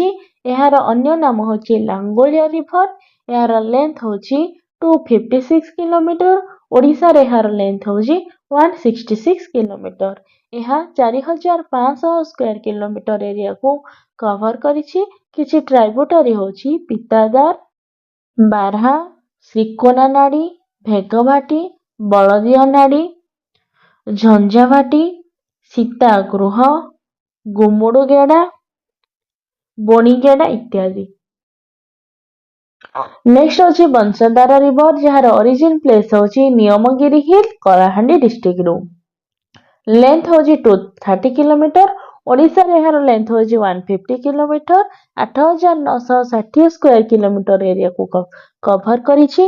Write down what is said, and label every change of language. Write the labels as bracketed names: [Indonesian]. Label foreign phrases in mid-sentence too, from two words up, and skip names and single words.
[Odia] ଏହାର ଅନ୍ୟ ନାମ ହେଉଛି ଲାଙ୍ଗୋଳିଆ ରିଭର। ଏହାର ଲେନ୍ଥ ହେଉଛି 256 କିଲୋମିଟର। ଓଡ଼ିଶା ରେ ଏହାର ଲେନ୍ଥ ହେଉଛି 166 କିଲୋମିଟର। ଏହା 4500 [English] square kilometre area [Odia] କୁ କଭର କରିଛି। କିଛି ଟ୍ରିବ୍ୟୁଟାରୀ ହେଉଛି ପିତାଦାର, ବାରହା, ଶ୍ରୀକୋନା ନାଡ଼ି, ଭେଗଭାଟି, ବଲଦିଆ ନାଡ଼ି, ଝଞ୍ଜାଭାଟି, ସୀତାଗୃହ, ଗୁମୁଡୁଗେଡ଼ା, ବୋଣିଗେଡ଼ା ଇତ୍ୟାଦି। ନେକ୍ସଟ ହେଉଛି ବଂଶଦାରା ରିଭର ଯାହାର [English] origin place [Odia] ହେଉଛି ନିୟମଗିରି ହିଲ, କଳାହାଣ୍ଡି ଡିଷ୍ଟ୍ରିକ୍ଟ ରୁ। ଲେନ୍ଥ ହେଉଛି 230 କିଲୋମିଟର। ଓଡ଼ିଶା ରେ ଏହାର ଲେନ୍ଥ ହେଉଛି 150 କିଲୋମିଟର। 8960 [English] square kilometre area [Odia] କୁ କଭର କରିଛି।